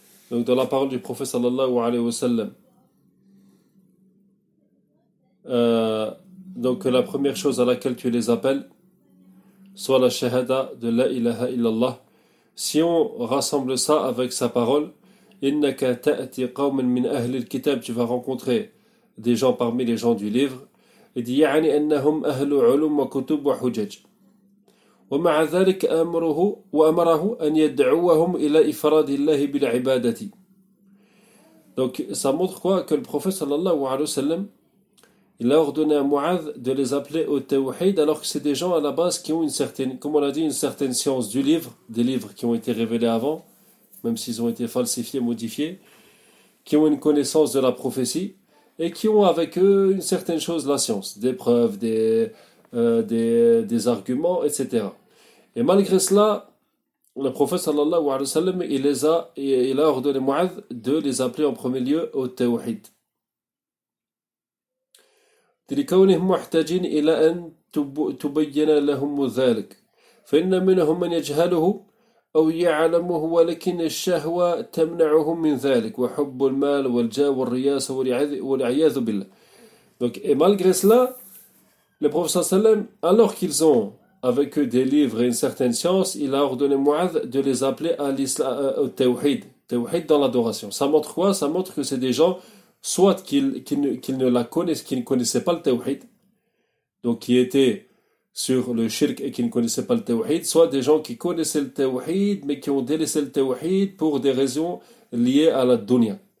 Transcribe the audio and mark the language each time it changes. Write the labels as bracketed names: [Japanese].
[French] Donc dans la parole du prophète sallallahu alayhi wa sallam, donc la première chose à laquelle tu les appelles, soit la shahada de la ilaha illallah. Si on rassemble ça avec sa parole, [Arabic] innaka ta'ti qawman min ahli al-kitab, [French] tu vas rencontrer des gens parmi les gens du livre. Il dit [Arabic] yani annahum ahlu ulum wa kutub wa hujaj. ومع ذلك أمره وأمره أن يدعوهم إلى إفراد الله بالعبادة. [French] Donc, ça montre quoi? Que le prophète sallallahu alayhi wa sallam, il a ordonné à Mu'adh de les appeler au tawhid, alors que c'est des gens à la base qui ont une certaine, comme on a dit, une certaine science du livre, des livres qui ont été révélés avant, même s'ils ont été falsifiés, modifiés, qui ont une connaissance de la prophétie, et qui ont avec eux une certaine chose, la science, des preuves, des arguments, etc. Et malgré cela, le prophète sallallahu alayhi wa sallam, il a ordonné à Mu'adh de les appeler en premier lieu au tawhid. [Arabic] لكونهم محتاجين إلى أن تبين لهم ذلك فإن منهم من يجهله أو يعلمه ولكن الشهوة تمنعهم من ذلك وحب المال والجاه والرياسة والعياذ بالله. [French] Donc, et malgré cela, le professeur Salem, alors qu'ils ont avec eux des livres et une certaine science, il a ordonné Mouaz de les appeler à l'islam, au tawhid, tawhid dans l'adoration. Ça montre quoi? Ça montre que c'est des gens soit qu'ils ne connaissaient pas le tawhid, donc qui étaient sur le shirk et qui ne connaissaient pas le tawhid, soit des gens qui connaissaient le tawhid mais qui ont délaissé le tawhid pour des raisons liées à la dunya.